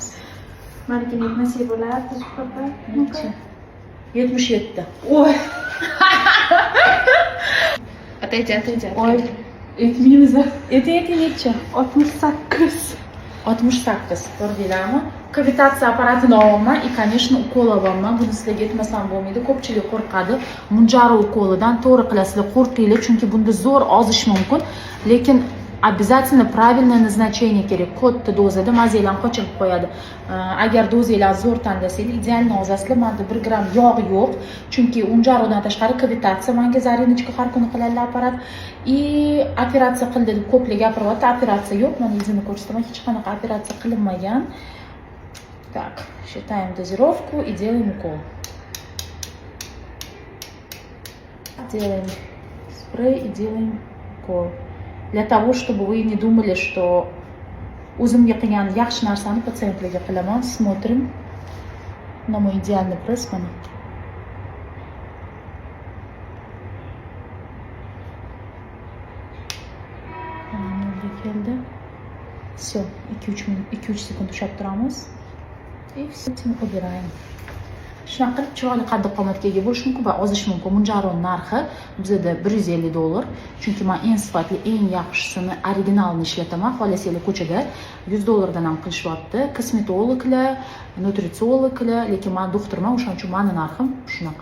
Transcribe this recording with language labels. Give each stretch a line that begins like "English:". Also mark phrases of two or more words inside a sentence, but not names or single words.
Uzbek: Malika nasiya bo'ladi, papa. 77. Oy. Ataychi. Oy, aytmaymiz. Ayting necha? 68. 68. Ko'rdinglarmi? Kavitatsiya apparatini olaman
Russian: и, конечно,
Uzbek: ukol olaman. Buni sizlarga aytmasam bo'lmaydi. Ko'pchilik qo'rqadi. Munjaro ukolidan to'g'ri qilasizlar, qo'rqinglar, chunki bunda zo'r ozish mumkin, lekin
Russian: обязательно правильное назначение
Uzbek: kerak. Katta dozada mazanglarni qochirib qo'yadi. Agar dozanglarni zo'r tanlasanglar, idealni ozasizlar. Menda 1 gram yog' yo'q, chunki unjarodan tashqari kavitatsiya menga zarinочка har kuni qiladilar apparat. И operatsiya qildi deb ko'plar gapiryapti. Operatsiya yo'q. Mana izini ko'rsataman. Hech qanaqa operatsiya qilinmagan.
Russian: Так, считаем дозировку и делаем укол. Делаем спрей и делаем укол. Для того, чтобы вы не думали, что
Uzbek: o'zimga qilgan yaxshi narsani patsientlarga qilaman.
Russian: Смотрим на мой идеальный пресс.
Uzbek: Mana. Keldi. Все, 2-3 minut, 2-3 sekund ushlab turamiz.
Russian: И все, убираем.
Uzbek: Shunaqa qilib chiroyli qaddi qomatga ega bo'lish mumkin va ozish mumkin. Munjaro narxi bizda $150. Chunki men eng sifatli, eng yaxshisini, originalini ishlataman. Xohlasanglar ko'chada $100 dan ham qilishyapti. Kosmetologlar, nutritsiologlar, lekin men doktorman, o'shaning uchun meni narxim shunaqa.